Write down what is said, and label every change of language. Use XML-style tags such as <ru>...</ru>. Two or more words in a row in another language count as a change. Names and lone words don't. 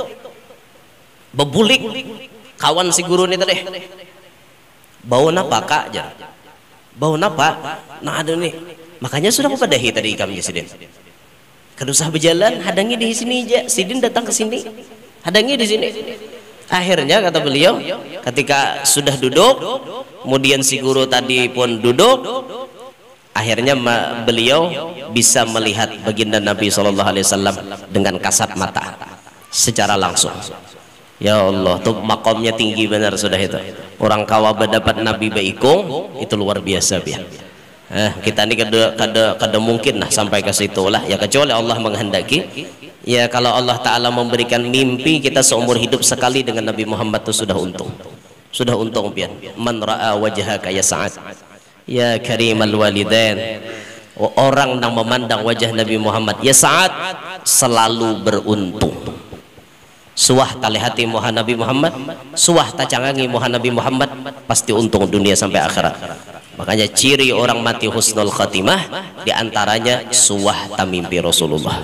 <bjn>Bebulik kawan si guru nih tadi. Bau napa kak aja? Bau napa? Nah ada nih. Makanya sudah kupadahi tadi kami Sidin. Kedusah berjalan, hadangi di sini aja. Sidin datang ke sini, hadangi di sini.</bjn> <id>Akhirnya kata beliau, ketika sudah duduk, kemudian si guru tadi pun duduk, akhirnya beliau bisa melihat baginda Nabi SAW dengan kasat mata secara langsung.</id> <ar>يا الله,</ar> <bjn>tuh makomnya tinggi benar sudah itu. Orang kawa berdapat Nabi baikung itu luar biasa biar.</bjn> <id>Kita ini kada mungkin lah sampai ke situ lah ya, kecuali Allah menghendaki. Ya kalau Allah Ta'ala memberikan mimpi kita seumur hidup sekali dengan Nabi Muhammad itu sudah untung.</id> <bjn>Sudah untung pian.</bjn> <ar>من رأى وجهك يا سعد يا كريم الوالدين.</ar> <id>Orang yang memandang wajah Nabi Muhammad</id> <ar>يا سعد</ar> <id>selalu beruntung.</id> <bjn>Suah tali hati muha Nabi Muhammad, suah tacangangi muha Nabi Muhammad, pasti untung dunia sampai akhirat. Makanya ciri orang mati</bjn> <ar>حسن الخاتمة</ar> <bjn>diantaranya suah tamimpi Rasulullah.</bjn>